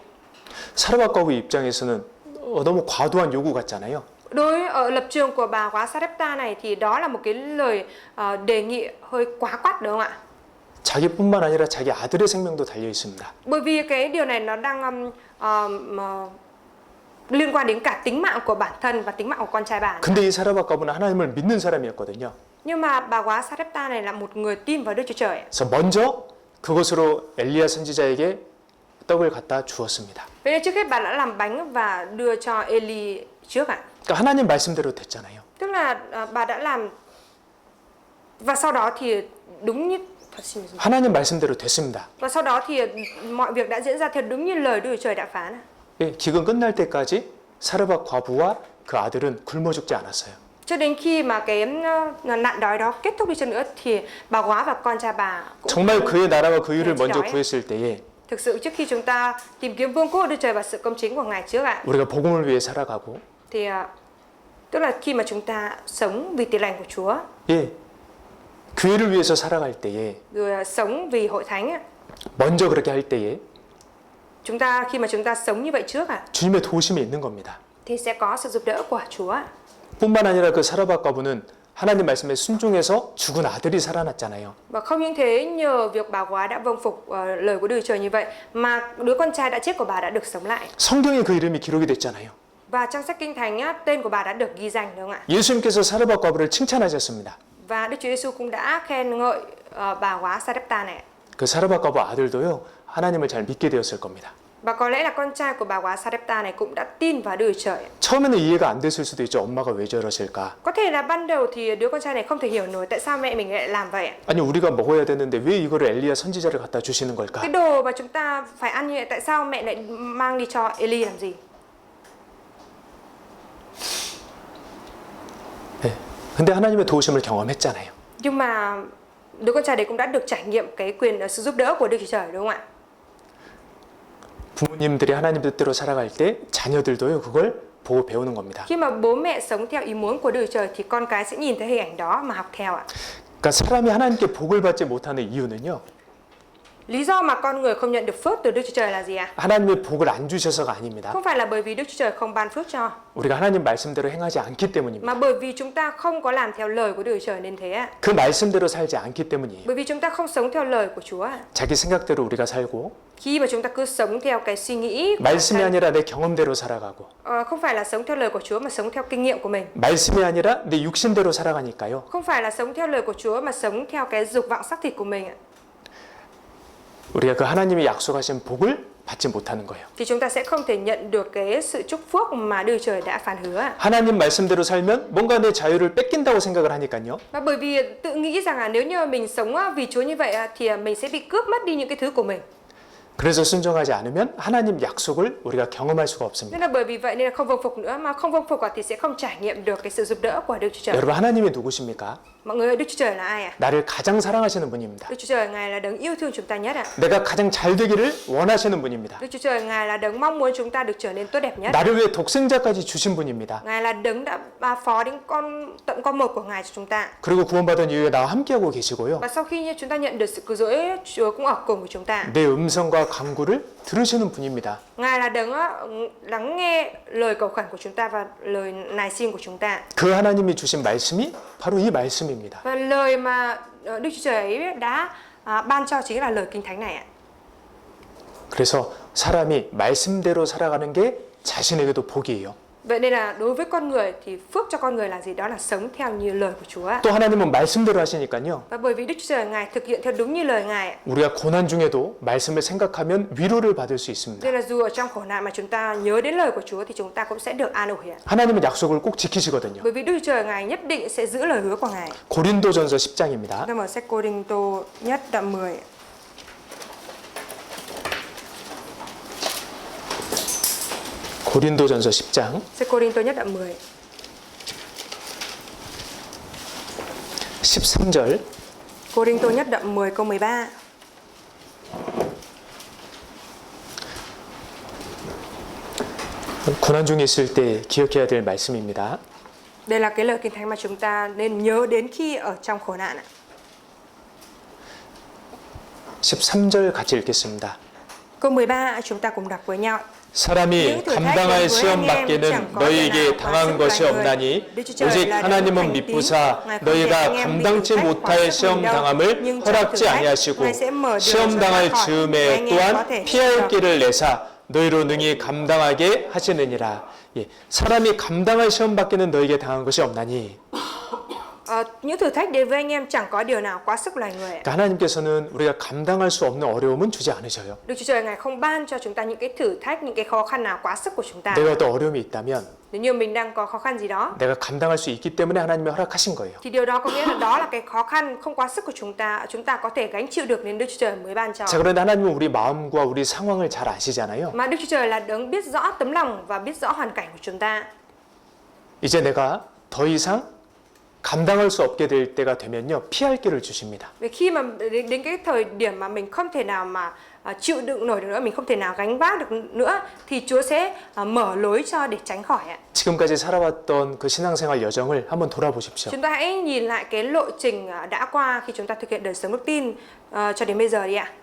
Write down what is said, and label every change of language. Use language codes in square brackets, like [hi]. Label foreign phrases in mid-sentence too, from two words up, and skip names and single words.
[ko] 사르밧과부 입장에서는 너무 과도한 요구 같잖아요. [vi] Đối ở lập trường của bà quá Sarepta này thì đó là một cái lời đề nghị hơi quá quắt đúng không ạ? [ko] 자기뿐만 아니라 자기 아들의 생명도 달려 있습니다. [vi] Bởi vì cái điều này nó đang liên quan đến cả tính mạng của bản thân và tính mạng của con trai bà. [ko] 근데 이 사르밧과부는 하나님을 믿는 사람이었거든요. [vi] Nhưng mà bà quá Sarepta này là một người tin vào Đức Chúa Trời. [ko] 그래서 먼저 그것으로 엘리야 선지자에게 떡을 갖다 주었습니다. [vi] Vậy nên trước hết bà đã làm bánh và đưa cho Eli trước ạ. [ko] 그러니까 하나님 말씀대로 됐잖아요. [vi] Tức là bà đã làm và sau đó thì đúng như [ko] 하나님 말씀대로 됐습니다. [vi] và sau đó thì mọi việc đã diễn ra theo đúng như lời Đức Chúa Trời đã phán. [ko] 예, 기근 끝날 때까지 사르밧 과부와 그 아들은 굶어 죽지 않았어요. [vi] Cho đến khi mà cái nạn đói đó kết thúc đi chăng nữa thì bà quá và con trai bà cũng [ko] 정말 그의 나라와 그 의를 네, 먼저 [vi] đói. [ko] 구했을 때에 [vi] Thực sự trước khi chúng ta tìm kiếm vương quốc của Đức Trời và sự công chính của Ngài trước ạ, [ko] 우리가 복음을 위해 살아가고 [vi] thì tức là khi mà chúng ta sống vì tiền lành của Chúa, [ko] 예, 교회를 위해서 살아갈 때에 [vi] rồi sống vì hội thánh ạ, [ko] 먼저 그렇게 할 때에 [vi] khi mà chúng ta sống như vậy trước ạ, [ko] 주님의 도우심이 있는 겁니다. [vi] thì sẽ có sự giúp đỡ của Chúa. [ko] 뿐만 아니라 그 사르밧 과부는 하나님 말씀에 순종해서 죽은 아들이 살아났잖아요. [vi] Và không những thế, nhờ việc bà quá đã vâng phục lời của Đức Trời như vậy mà đứa con trai đã chết của bà đã được sống lại. [ko] 성경에 그 이름이 기록이 됐잖아요. [vi] Và trong sách Kinh Thánh á, tên của bà đã được ghi danh đúng không ạ? [ko] 예수님께서 사르밧 과부를 칭찬하셨습니다. [vi] Và Đức Chúa Giêsu cũng đã khen ngợi bà quá Sarepta này. [ko] 그 사르밧 과부 아들도요 하나님을 잘 믿게 되었을 겁니다. [vi] Và có lẽ là con trai của bà quá Sarepta này cũng đã tin vào Đức Trời. [ko] 처음에는 이해가 안 됐을 수도 있죠. 엄마가 왜 저러실까? [vi] Có thể là ban đầu thì đứa con trai này không thể hiểu nổi tại sao mẹ mình lại làm vậy. [ko] 아니 우리가 먹어야 되는데 왜 이거를 엘리야 선지자를 갖다 주시는 걸까? [vi] Cái đồ mà chúng ta phải ăn như vậy tại sao mẹ lại mang đi cho Eli làm gì? [ko] 네. 근데 하나님의 도우심을 경험했잖아요. [vi] Nhưng mà đứa con trai đấy cũng đã được trải nghiệm cái quyền sự giúp đỡ của Đức Chúa Trời đúng không ạ? [ko] 부모님들이 하나님 뜻대로 살아갈 때 자녀들도요 그걸 보고 배우는 겁니다. [vi] Khi mà bố mẹ sống theo ý muốn của Đức Chúa Trời thì con cái sẽ nhìn thấy hình ảnh đó mà học theo ạ. [ko] 그러니까 사람이 하나님께 복을 받지 못하는 이유는요. [vi] Lý do mà con người không nhận được phước từ Đức Chúa Trời là gì ạ? [ko] 하나님의 복을 안 주셔서가 아닙니다. [vi] Không phải là bởi vì Đức Chúa Trời không ban phước cho, [ko] 우리가 하나님 말씀대로 행하지 않기 때문입니다. [vi] mà bởi vì chúng ta không có làm theo lời của Đức Chúa Trời nên thế ạ. [ko] 그 말씀대로 살지 않기 때문이에요. [vi] Bởi vì chúng ta không sống theo lời của Chúa ạ. [ko] 자기 생각대로 우리가 살고 [vi] Khi mà chúng ta cứ sống theo cái suy nghĩ của [ko] 말씀이 [vi] bản thân, [ko] 아니라 내 경험대로 살아가고 [vi] không phải là sống theo lời của Chúa mà sống theo kinh nghiệm của mình. [ko] 말씀이 아니라 내 육신대로 살아가니까요. [vi] Không phải là sống theo lời của Chúa mà sống theo cái dục vọng xác thịt của mình ạ. [ko] 우리가 그 하나님이 약속하신 복을 받지 못하는 거예요. [vi] Thì chúng ta sẽ không thể nhận được cái sự chúc phước mà Đức Trời đã phán hứa ạ. [ko] 하나님 말씀대로 살면 뭔가 내 자유를 뺏긴다고 생각을 하니까요. [vi] Và bởi vì tự nghĩ rằng là nếu như mình sống vì Chúa như vậy thì mình sẽ bị cướp mất đi những cái thứ của mình. [ko] 그래서 순종하지 않으면 하나님 약속을 우리가 경험할 수가 없습니다. [vi] Nên là bởi vì vậy nên là không vâng phục nữa, mà không vâng phục thì sẽ không trải nghiệm được cái sự giúp đỡ của Đức Chúa Trời. [ko] 여러분 하나님이 누구십니까? [vi] Mọi người ơi, Đức Chúa Trời là ai ạ? [ko] 나를 가장 사랑하시는 분입니다. [vi] Đức Chúa Trời Ngài là đấng yêu thương chúng ta nhất ạ. [ko] 내가 가장 잘 되기를 원하시는 분입니다. [vi] Đức Chúa Trời Ngài là đấng mong muốn chúng ta được trở nên tốt đẹp nhất. [ko] 나를 위해 독생자까지 주신 분입니다. [vi] Ngài là đấng đã phó đến tận con một của Ngài cho chúng ta. [ko] 그리고 구원받은 이후에 나와 함께하고 계시고요. [vi] Và sau khi chúng ta nhận được sự cứu rỗi, Chúa cũng ở cùng với chúng ta. [ko] 내 음성과 간구를 들으시는 분입니다. [vi] Ngài là đấng lắng nghe lời cầu khẩn của chúng ta và lời nài xin của chúng ta. [ko] 그 하나님이 주신 말씀이 바로 이 말씀입니다. [vi] Và lời mà Đức Chúa Trời ấy đã ban cho chính là lời Kinh Thánh này ạ. [ko] 그래서 사람이 말씀대로 살아가는 게 자신에게도 복이에요. [vi] Vậy nên là đối với con người thì phước cho con người là gì? Đó là sống theo như lời của Chúa. [ko] 또 하나님은 말씀대로 하시니까요. [vi] Và bởi vì Đức Chúa Trời Ngài thực hiện theo đúng như lời Ngài, [ko] 우리가 고난 중에도 말씀을 생각하면 위로를 받을 수 있습니다. [vi] nên là dù ở trong khổ nạn mà chúng ta nhớ đến lời của Chúa thì chúng ta cũng sẽ được an ủi. [ko] 하나님은 약속을 꼭 지키시거든요. [vi] Bởi vì Đức Chúa Trời Ngài nhất định sẽ giữ lời hứa của Ngài. [ko] 고린도전서 10장입니다. [vi] Chúng ta mở sách Cô-rinh-tô nhất đoạn 10. [ko] 고린도전서 10장 [vi] Sách Cô-rinh-tô nhất đoạn 10. [ko] 13절 [vi] Cô-rinh-tô nhất đoạn 10 câu 13. [ko] 고난 중에 있을 때 기억해야 될 말씀입니다. [vi] Đây là cái lời Kinh Thánh mà chúng ta nên nhớ đến khi ở trong khổ nạn ạ. [ko] 13절 같이 읽겠습니다. [vi] Câu 13 chúng ta cùng đọc với nhau. [ko] 사람이 감당할 시험 받기는 너희에게 당한 것이 없나니 오직 하나님은 미쁘사 너희가 감당치 못할 시험 당함을 허락지 아니하시고 시험 당할 즈음에 또한 피할 길을 내사 너희로 능히 감당하게 하시느니라. 예, 사람이 감당할 시험 받기는 너희에게 당한 것이 없나니. [vi] Những thử thách đến với anh em chẳng có điều nào quá sức loài người. [ko] 그러니까 하나님께서는 우리가 감당할 수 없는 어려움은 주지 않으셔요. [vi] Đức Chúa Trời Ngài không ban cho chúng ta những cái thử thách, những cái khó khăn nào quá sức của chúng ta. [ko] 내가 어떤 어려움이 있다면 [vi] Nếu như mình đang có khó khăn gì đó, [ko] 내가 감당할 수 있기 때문에 하나님이 허락하신 거예요. [vi] thì điều đó có nghĩa là đó là cái khó khăn không quá sức của chúng ta có thể gánh chịu được nên Đức Chúa Trời mới ban cho. [ko] 자, 그런데 하나님은 우리 마음과 우리 상황을 잘 아시잖아요. [vi] Mà Đức Chúa Trời là đấng biết rõ tấm lòng và biết rõ hoàn cảnh của chúng ta. [ko] 이제 내가 더 이상 감당할 수 없게 될 때가 되면요, 피할 길을 주십니다. [vi] Vì khi mà đến cái thời điểm mà mình không thể nào mà chịu đựng nổi được nữa, mình không thể nào gánh vác được nữa, thì Chúa sẽ mở lối cho để tránh khỏi ạ. [ko] 지금까지 살아왔던 그 신앙생활 여정을 한번 돌아보십시오. [vi] Chúng ta hãy nhìn lại cái lộ trình đã qua khi chúng ta thực hiện đời sống đức tin cho đến bây giờ đi ạ.